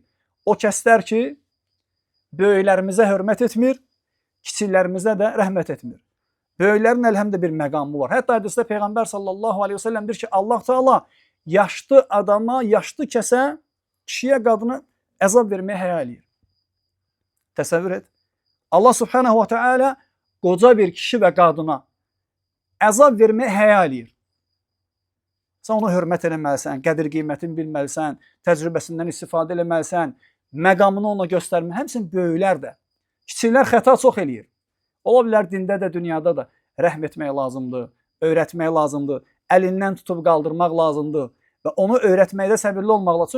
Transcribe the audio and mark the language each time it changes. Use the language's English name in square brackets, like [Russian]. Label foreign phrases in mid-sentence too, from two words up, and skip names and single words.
[Azerbaijani] O kəslər ki, böyüklərimizə hörmət etmir, kiçiklərimizə də rəhmət etmir. Böyüklərin əlhəmdə bir məqamı var. Hətta hədisdə Peyğəmbər [Arabic] صلى الله عليه وسلم [Azerbaijani] deyir ki, Allah Teala yaşlı adama, yaşlı kəsə, kişiyə, qadına əzab verməyə həya eləyir. Təsəvvür et. Allah [Arabic] سبحانه وتعالى [Azerbaijani] qoca bir kişi və qadına əzab verməyə həya eləyir. Sən ona hörmət eləməlisən, qədir qiymətini bilməlisən, təcrübəsindən istifadə eləməlisən, məqamını ona göstərmə. Həmçinin böyüklər də. Kiçiklər xəta çox eləyir. Ola bilər dində də, dünyada da rəhm etmək lazımdır, öyrətmək lazımdır, əlindən tutub qaldırmaq lazımdır və onu öyrətməkdə səbirli olmaq lazımdır.